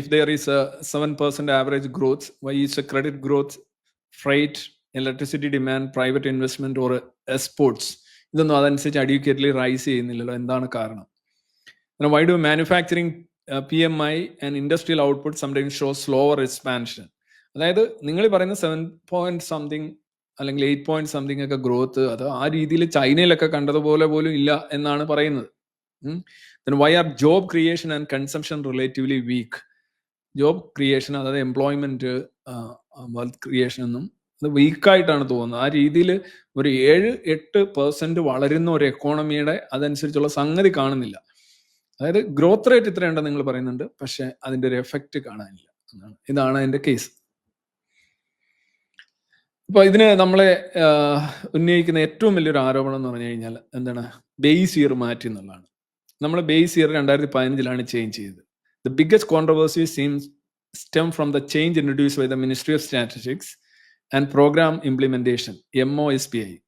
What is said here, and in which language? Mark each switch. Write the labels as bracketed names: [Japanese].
[English] if there is 7% average growth, why is credit growth, freight, electricity demand, private investment or exports [Malayalam] ഇതൊന്നും അതനുസരിച്ച് അഡ്യൂക്കേറ്റ്ലി rice ചെയ്യുന്നില്ലല്ലോ, എന്താണ് കാരണം? [English] Why do manufacturing PMI and industrial output sometimes show slower expansion? [Malayalam] അതായത് നിങ്ങൾ പറയുന്ന 7 അല്ലെങ്കിൽ 8 ഒക്കെ growth, അത് ആ രീതിയിൽ ചൈനയിലൊക്കെ കണ്ടതുപോലെ പോലും ഇല്ല എന്നാണ് പറയുന്നത്. [English] Then why are job creation and consumption relatively weak? [Malayalam] Job creation, അതായത് എംപ്ലോയ്മെന്റ്, വെൽത്ത് ക്രിയേഷൻ ഒന്നും അത് വീക്കായിട്ടാണ് തോന്നുന്നത്. ആ രീതിയിൽ ഒരു 7-8% വളരുന്ന ഒരു എക്കോണമിയുടെ അതനുസരിച്ചുള്ള സംഗതി കാണുന്നില്ല. അതായത് ഗ്രോത്ത് റേറ്റ് ഇത്രയുണ്ടെന്ന് നിങ്ങൾ പറയുന്നുണ്ട്, പക്ഷെ അതിന്റെ ഒരു എഫക്റ്റ് കാണാനില്ല. ഇതാണ് അതിന്റെ കേസ്. അപ്പൊ ഇതിന് നമ്മളെ ഉന്നയിക്കുന്ന ഏറ്റവും വലിയൊരു ആരോപണം എന്ന് പറഞ്ഞു കഴിഞ്ഞാൽ എന്താണ്? ബേസ് ഇയർ മാറ്റി എന്നുള്ളതാണ്. നമ്മൾ ബേസ് ഇയർ 2015 ചേഞ്ച് ചെയ്തത്. [English] The biggest controversy seems stem from the change introduced by the Ministry of Statistics and Program Implementation, MOSPI.